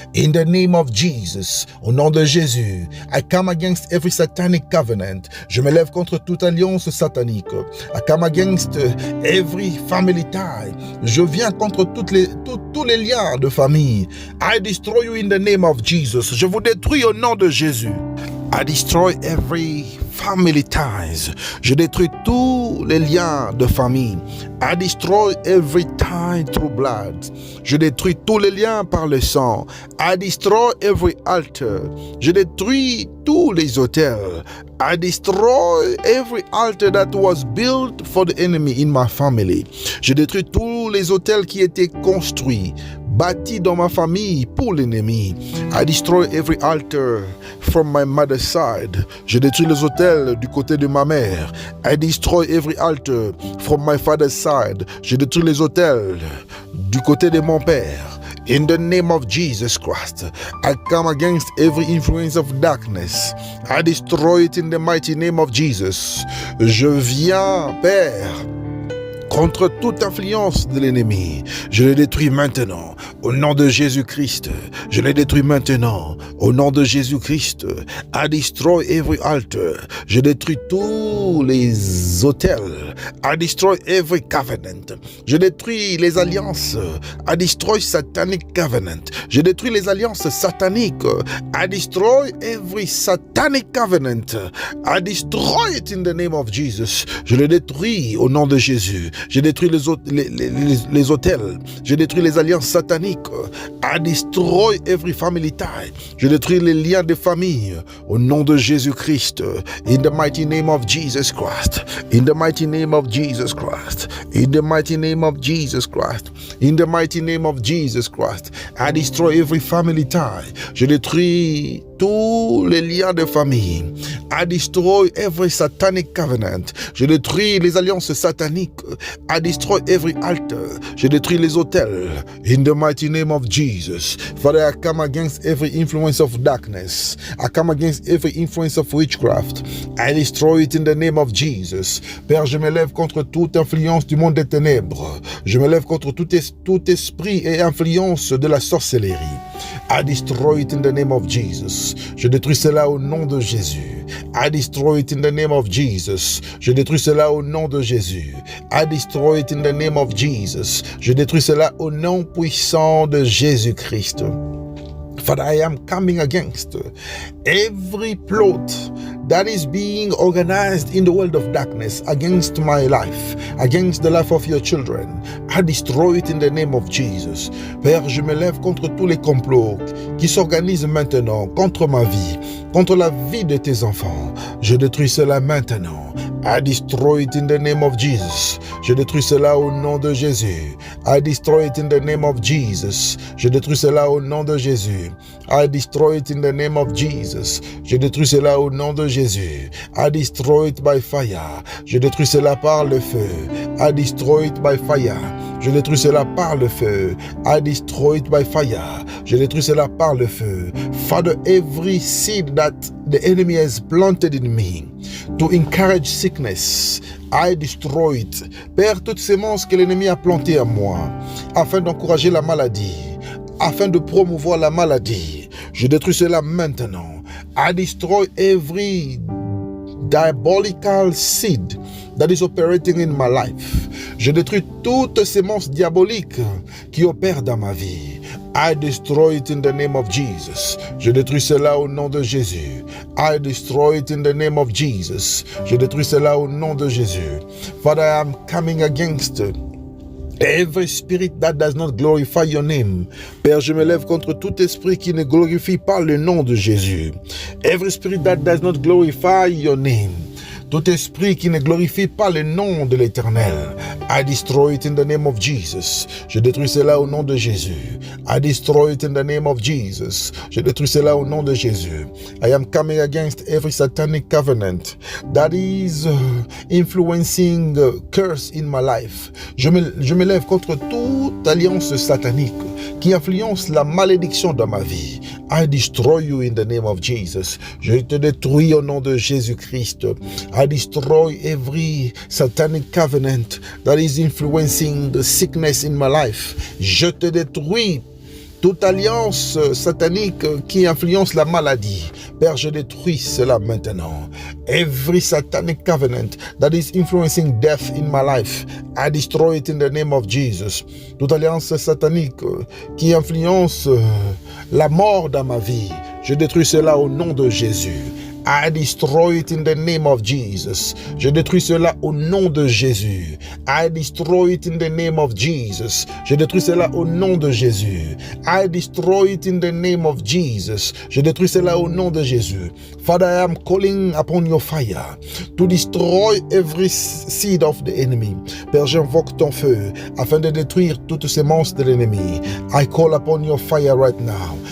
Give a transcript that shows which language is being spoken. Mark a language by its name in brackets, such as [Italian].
[English] In the name of Jesus, [French] au nom de Jésus, [English] I come against every satanic covenant. [French] Je me lève contre toute alliance satanique. [English] I come against every family tie. [French] Je viens contre tous les liens de famille. [English] I destroy you in the name of Jesus. [French] Je vous détruis au nom de Jésus. [English] I destroy every family ties. [French] Je détruis tous les liens de famille. [English] I destroy every tie through blood. [French] Je détruis tous les liens par le sang. [English] I destroy every altar. [French] Je détruis tous les autels. [English] I destroy every altar that was built for the enemy in my family. [French] Je détruis tous les autels qui étaient construits, bâtis dans ma famille pour l'ennemi. [English] I destroy every altar from my mother's side. [French] Je détruis les autels du côté de ma mère. [English] I destroy every altar from my father's side. [French] Je détruis les autels du côté de mon père. [English] In the name of Jesus Christ, I come against every influence of darkness. I destroy it in the mighty name of Jesus. [French] Je viens, Père, contre toute influence de l'ennemi. Je le détruis maintenant, au nom de Jésus-Christ. Je le détruis maintenant, au nom de Jésus-Christ. [English] I destroy every altar. [French] Je détruis tous les autels. [English] I destroy every covenant. [French] Je détruis les alliances. [English] I destroy satanic covenant. [French] Je détruis les alliances sataniques. [English] I destroy every satanic covenant. I destroy it in the name of Jesus. [French] Je le détruis au nom de Jésus. Je détruis les autels. Je détruis les alliances sataniques. [English] I destroy every family tie. [French] Je détruis les liens de famille au nom de Jésus-Christ. [English] In the mighty name of Jesus Christ. In the mighty name of Jesus Christ. In the mighty name of Jesus Christ. In the mighty name of Jesus Christ. I destroy every family tie. [French] Je détruis tous les liens de famille. [English] I destroy every satanic covenant. [French] Je détruis les alliances sataniques. [English] I destroy every altar. [French] Je détruis les autels. [English] In the mighty name of Jesus. Father, I come against every influence of darkness. I come against every influence of witchcraft. I destroy it in the name of Jesus. [French] Père, je me lève contre toute influence du monde des ténèbres. Je me lève contre tout esprit et influence de la sorcellerie. [English] I destroy it in the name of Jesus. [French] Je détruis cela au nom de Jésus. [English] I destroy it in the name of Jesus. [French] Je détruis cela au nom de Jésus. [English] I destroy it in the name of Jesus. [French] Je détruis cela au nom puissant de Jésus-Christ. [English] Father, I am coming against every plot that is being organized in the world of darkness against my life, against the life of your children. I destroy it in the name of Jesus. [French] Père, je me lève contre tous les complots qui s'organisent maintenant contre ma vie, contre la vie de tes enfants. Je détruis cela maintenant. [English] I destroy it in the name of Jesus. [French] Je détruis cela au nom de Jésus. [English] I destroy it in the name of Jesus. [French] Je détruis cela au nom de Jésus. [English] I destroy it in the name of Jesus. [French] Je détruis cela au nom de Jésus. [English] I destroy it by fire. [French] Je détruis cela par le feu. [English] I destroy it by fire. [French] Je détruis cela par le feu. [English] I destroy it by fire. [French] Je détruis cela par le feu. [English] Father, every seed that the enemy has planted in me to encourage sickness, I destroy it. [French] Père, toutes ces semences que l'ennemi a plantées en moi, afin d'encourager la maladie, afin de promouvoir la maladie, je détruis cela maintenant. [English] I destroy every diabolical seed that is operating in my life. [French] Je détruis toute sémence diabolique qui opère dans ma vie. [English] I destroy it in the name of Jesus. [French] Je détruis cela au nom de Jésus. [English] I destroy it in the name of Jesus. [French] Je détruis cela au nom de Jésus. [English] Father, I am coming against every spirit that does not glorify your name. [French] Père, je me lève contre tout esprit qui ne glorifie pas le nom de Jésus. [English] Every spirit that does not glorify your name. [French] Tout esprit qui ne glorifie pas le nom de l'Éternel, [English] I destroy it in the name of Jesus. [French] Je détruis cela au nom de Jésus. [English] I destroy it in the name of Jesus. [French] Je détruis cela au nom de Jésus. [English] I am coming against every satanic covenant that is influencing curse in my life. [French] Je me lève contre toute alliance satanique qui influence la malédiction dans ma vie. [English] I destroy you in the name of Jesus. [French] Je te détruis au nom de Jésus-Christ. [English] I destroy every satanic covenant that is influencing the sickness in my life. [French] Je te détruis toute alliance satanique qui influence la maladie. Père, je détruis cela maintenant. [English] Every satanic covenant that is influencing death in my life, I destroy it in the name of Jesus. [French] Toute alliance satanique qui influence la mort dans ma vie, je détruis cela au nom de Jésus. [English] I destroy it in the name of Jesus. [French] Je détruis cela au nom de Jésus. [English] I destroy it in the name of Jesus. [French] Je détruis cela au nom de Jésus. [English] I destroy it in the name of Jesus. [French] Je détruis cela au nom de Jésus. [English] Father, I am calling upon your fire to destroy every seed of the enemy. [French] Père, j'invoque ton feu afin de détruire toutes ces monstres de l'ennemi. [English] I call upon your fire right now.